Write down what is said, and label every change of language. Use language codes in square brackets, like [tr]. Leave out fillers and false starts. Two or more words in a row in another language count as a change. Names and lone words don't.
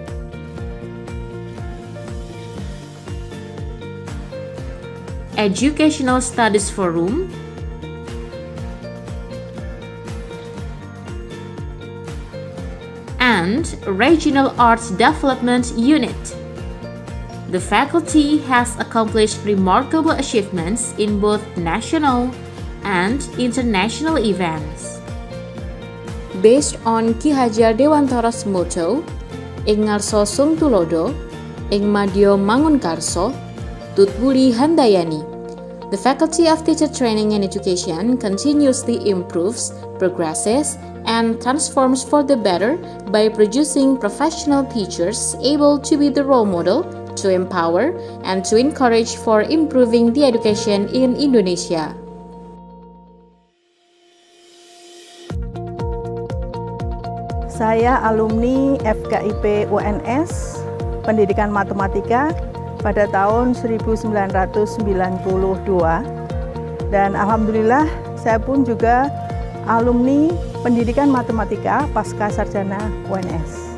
[en] Educational Studies Forum, and Regional Arts Development Unit. The faculty has accomplished remarkable achievements in both national and international events. Based on [jv] Ki Hajar Dewantora's motto, Ing ngarsa sung tulodo, ing madya mangunkarso, tutbudi handayani. [en] The Faculty of Teacher Training and Education continuously improves, progresses, and transforms for the better by producing professional teachers able to be the role model, to empower, and to encourage for improving the education in Indonesia. [id] Saya alumni FKIP UNS Pendidikan Matematika pada tahun 1992 dan alhamdulillah saya pun juga alumni Pendidikan Matematika Pasca Sarjana UNS.